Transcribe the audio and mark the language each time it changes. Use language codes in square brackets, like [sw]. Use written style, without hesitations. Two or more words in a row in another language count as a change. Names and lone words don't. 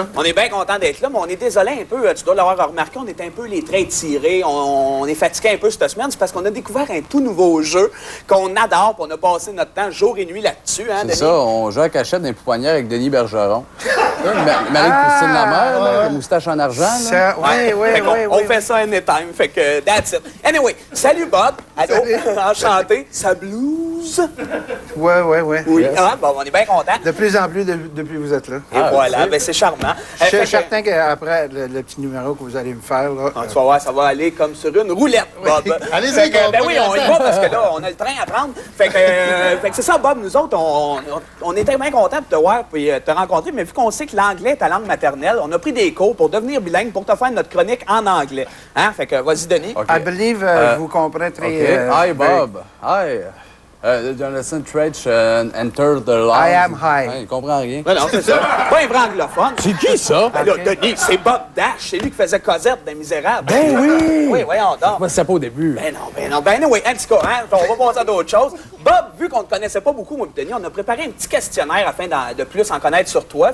[fr] On est bien content d'être là, mais on est désolé un peu, tu dois l'avoir remarqué, on est un peu les traits tirés, on est fatigué un peu cette semaine, c'est parce qu'on a découvert un tout nouveau jeu qu'on adore, puis on a passé notre temps jour et nuit là-dessus, hein, C'est Denis? ça, on joue à cachette dans les pouponnières avec Denis Bergeron. Marie-Christine Lamère, là, la moustache en argent. Là. On fait ça anytime, fait que [en] that's it. [fr] Anyway, salut Bob, allô, enchanté, ça blues? Ouais. Oui, ah, bon, on est bien content. De plus en plus depuis que vous êtes là. Et voilà, ben c'est charmant. Je suis certain qu'après le petit numéro que vous allez me faire, là... Tu vas voir, ça va aller comme sur une roulette, Bob. Allez-y, ben oui, on y va parce que là, on a le train à prendre. Fait que c'est ça, Bob, nous autres, on était bien contents de te voir et te rencontrer, mais vu qu'on sait que l'anglais est ta langue maternelle, on a pris des cours pour devenir bilingue, pour te faire notre chronique en anglais. Hein? Fait que vas-y, Denis. Okay. [en] I believe [fr] je vous comprends très... [en] Hi, Bob. Hi. Jonathan Treach enter the line. I am high. [fr] Il comprend rien. Ben non, c'est ça. Pas un vrai anglophone. C'est qui, ça? Ben là, Denis, c'est Bob Dash. C'est lui qui faisait Cosette dans Les Misérables. Ben oui! Oui, voyons donc. Moi, c'est pas au début. Ben non. Ben anyway, en tout cas, hein, on va passer à d'autres choses. Bob, vu qu'on ne te connaissait pas beaucoup, moi et Denis, on a préparé un petit questionnaire afin de plus en connaître sur toi.